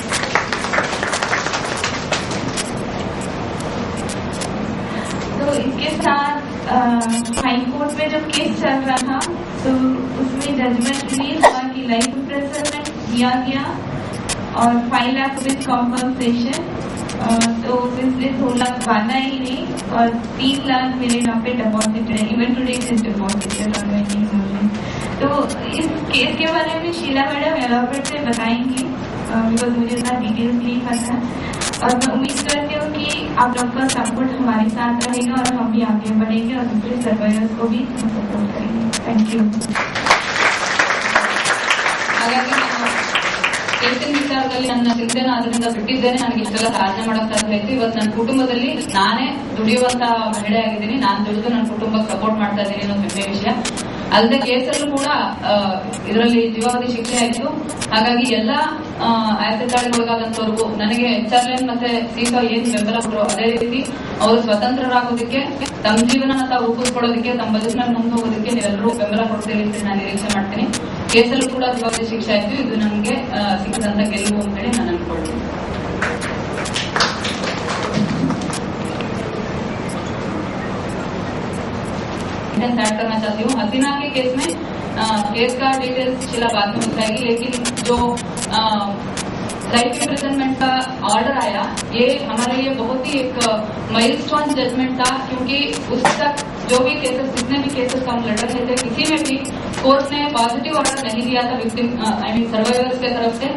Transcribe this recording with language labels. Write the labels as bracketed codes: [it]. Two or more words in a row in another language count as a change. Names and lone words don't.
[hi] तो इसके साथ हाई कोर्ट में जो केस चल रहा था, तो उसमें [en] judgment release [hi] हुआ कि [en] life imprisonment [hi] दिया गया और 5 लाख [en] with compensation. [hi] तो इसलिए 2 लाख बांधा ही नहीं और 3 लाख मेरे नाम पे डिपॉजिटेड है। [en] Even today is deposited on my name. [hi] तो इस केस के बारे में शीला मैडम एलाबोरेट से बताएंगी, बिकॉज मुझे इतना डिटेल्स नहीं पता है। और मैं उम्मीद करती हूँ कि आप लोग का सपोर्ट हमारे साथ रहेगा और हम भी आगे बढ़ेंगे और दूसरे सर्वाइवर्स को भी सपोर्ट करेंगे। [en] Thank you. [kn] ಹಾಗಾಗಿ ನಾನು ಕೇಸಿನ ವಿಚಾರದಲ್ಲಿ ನನ್ನ ಚಿಂತೆನ ಅದರಿಂದ ಬಿಟ್ಟಿದ್ದೇನೆ. ನನಗೆ ಇಷ್ಟೆಲ್ಲ ಸಾಧನೆ ಮಾಡೋಕೆ ಸಾಧ್ಯ ಆಯ್ತು. ಇವತ್ತು ನನ್ನ ಕುಟುಂಬದಲ್ಲಿ ನಾನೇ ದುಡಿಯುವಂತ ಮಹಿಳೆ ಆಗಿದ್ದೀನಿ. ನಾನು ದುಡಿದು ನನ್ನ ಕುಟುಂಬಕ್ಕೆ ಸಪೋರ್ಟ್ ಮಾಡ್ತಾ ಇದ್ದೀನಿ ಅನ್ನೋದು ಹೆಮ್ಮೆ ವಿಷಯ. ಅಲ್ಲದೆ ಕೇಸಲ್ಲೂ ಕೂಡ ಇದರಲ್ಲಿ ಜೀವಾವಧಿ ಶಿಕ್ಷೆ ಆಯಿತು. ಹಾಗಾಗಿ ಎಲ್ಲ ಆಸಿಡ್ ದಾಳಿಗೆ ಒಳಗಾದಂತವ್ರಿಗೂ ನನಗೆ HRLN ಮತ್ತೆ ಸೀಸಾ ಏನ್ ಬೆಂಬಲ ಕೊಟ್ಟರು ಅದೇ ರೀತಿ ಅವರು ಸ್ವತಂತ್ರರಾಗೋದಕ್ಕೆ, ತಮ್ಮ ಜೀವನ ತಾವು ರೂಪಿಸ್ಕೊಳ್ಳೋದಕ್ಕೆ, ತಮ್ಮ ಬದುಕಿನಲ್ಲಿ ಮುಂದೆ ಹೋಗೋದಕ್ಕೆ ನೀವೆಲ್ಲರೂ ಬೆಂಬಲ ಕೊಡ್ತೀರಿ ಅಂತ ನಾನು ನಿರೀಕ್ಷೆ ಮಾಡ್ತೀನಿ. ಕೇಸಲ್ಲೂ ಕೂಡ ಜೀವಾವಧಿ ಶಿಕ್ಷೆ ಆಯಿತು. ಇದು ನನಗೆ ಸಿಕ್ಕಿದಂತ ಗೆಲುವು ಅಂತೇಳಿ ನಾನು ಅನ್ಕೊಳ್ತೀನಿ. [hi] ऐड करना चाहती हूँ। हसीना के केस में केस का डिटेल्स शीला बाद में बताएगी, लेकिन जो [en] life imprisonment [hi] का ऑर्डर आया ये हमारे लिए बहुत ही एक [en] milestone judgment [hi] था, क्योंकि उस तक जो भी केसेस, जितने भी केसेस हम लड़ रहे थे, किसी में भी कोर्ट ने [en] positive order [hi] नहीं दिया था [en] victim survivors [hi] के तरफ से।